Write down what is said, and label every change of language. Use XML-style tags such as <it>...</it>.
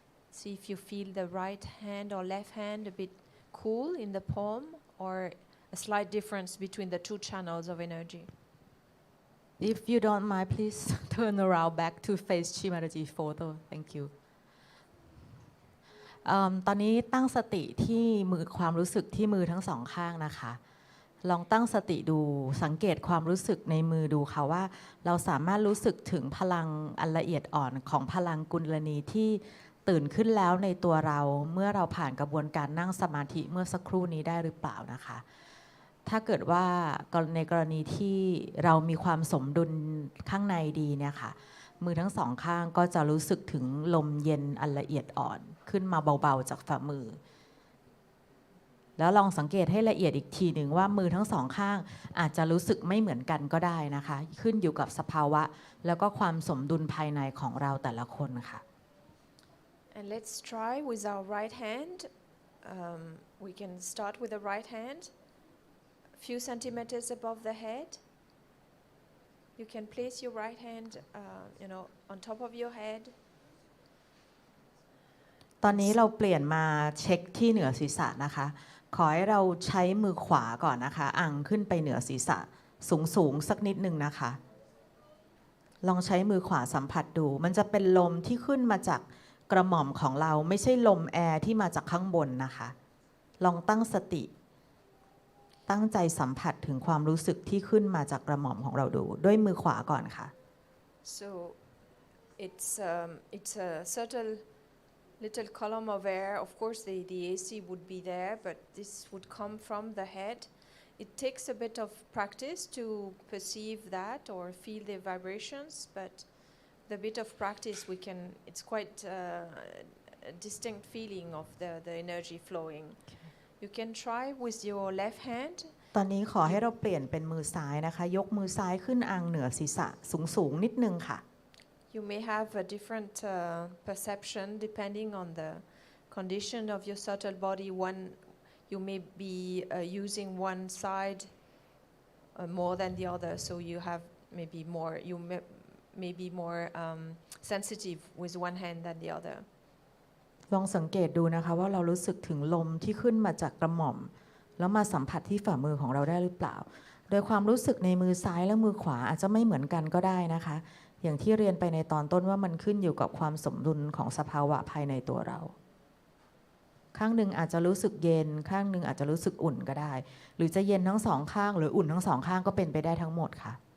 <en>See if you feel the right hand or left hand a bit cool in the palm, or a slight difference between the two channels of energy. If you don't mind, please turn around back to face Shimaraji photo. Thank you.</en> <th>ตอนนี้ตั้งสติที่มือความรู้สึกที่มือทั้งสองข้างนะคะลองตั้งสติดูสังเกตความรู้สึกในมือดูค่ะว่าเราสามารถรู้สึกถึงพลังอันละเอียดอ่อนของพลังกุลนีที่ตื่นขึ้นแล้วในตัวเราเมื่อเราผ่านกระบวนการนั่งสมาธิเมื่อสักครู่นี้ได้หรือเปล่านะคะ ถ้าเกิดว่าในกรณีที่เรามีความสมดุลข้างในดีเนี่ยค่ะมือทั้งสองข้างก็จะรู้สึกถึงลมเย็นอันละเอียดอ่อนขึ้นมาเบาๆจากฝ่ามือ แล้วลองสังเกตให้ละเอียดอีกทีหนึ่งว่ามือทั้งสองข้างอาจจะรู้สึกไม่เหมือนกันก็ได้นะคะขึ้นอยู่กับสภาวะแล้วก็ความสมดุลภายในของเราแต่ละคนค่ะ</th> <en>And let's try with our right hand. We can start with the right hand, a few centimeters above the head. You can place your right hand, on top of your head.</en> <th>ตอนนี้เราเปลี่ยนมาเช็คที่เหนือศีรษะนะคะขอให้เราใช้มือขวาก่อนนะคะอังขึ้นไปเหนือศีรษะสูงสักนิดนึงนะคะลองใช้มือขวาสัมผัสดูมันจะเป็นลมที่ขึ้นมาจากกระหม่อมของเราไม่ใช่ลมแอร์ที่มาจากข้างบนนะคะลองตั้งสติตั้งใจสัมผัสถึงความรู้สึกที่ขึ้นมาจากกระหม่อมของเราดูด้วยมือขวาก่อนค่ะ</th> <en>So it's a subtle little column of air. Of course, the AC would be there, but this would come from the head. It takes a bit of practice to perceive that or feel the vibrations, but the bit of practice it's quite a distinct feeling of the energy flowing. You can try with your left hand.</en> <th>ตอนนี้ขอให้เราเปลี่ยนเป็นมือซ้ายนะคะยกมือซ้ายขึ้นอังเหนือศีรษะสูงนิดนึงค่ะ</th> <en>You may have a different perception depending on the condition of your subtle body. You may be using one side more than the other, so you have maybe more. You may be more sensitive with one hand than the other.</en> <th>ลองสังเกตดูนะคะว่าเรารู้สึกถึงลมที่ขึ้นมาจากกระหม่อมแล้วมาสัมผัสที่ฝ่ามือของเราได้หรือเปล่าโดยความรู้สึกในมือซ้ายและมือขวาอาจจะไม่เหมือนกันก็ได้นะคะอย่างที่เรียนไปในตอนต้นว่ามันขึ้นอยู่กับความสมดุลของสภาวะภายในตัวเราข้างหนึ่งอาจจะรู้สึกเย็นข้างหนึ่งอาจจะรู้สึกอุ่นก็ได้หรือจะเย็นทั้งสองข้างหรืออุ่นทั้งสองข้างก็เป็นไปได้ทั้งหมดค่ะ</th>